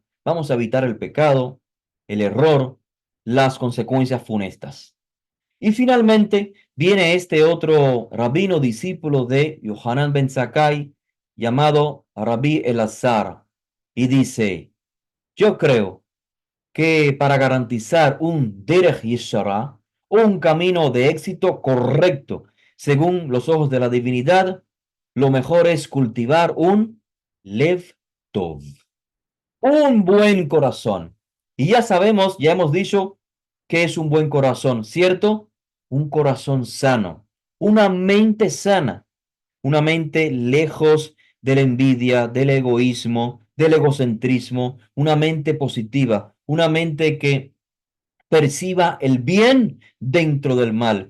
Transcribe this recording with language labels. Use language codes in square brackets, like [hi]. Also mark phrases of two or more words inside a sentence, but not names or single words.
[es] Vamos a evitar el pecado, el error, las consecuencias funestas. Y finalmente viene este otro rabino discípulo de Yohanan ben Zakkai llamado Rabbi Elazar y dice, yo creo que para garantizar un [he] דרך ישרה, [es] un camino de éxito correcto según los ojos de la divinidad, lo mejor es cultivar un [he] לב טוב, [es] un buen corazón. Y ya sabemos, ya hemos dicho que es un buen corazón, ¿cierto? Un corazón sano, una mente sana, una mente lejos de la envidia, del egoísmo, del egocentrismo, una mente positiva, una mente que perciba el bien dentro del mal.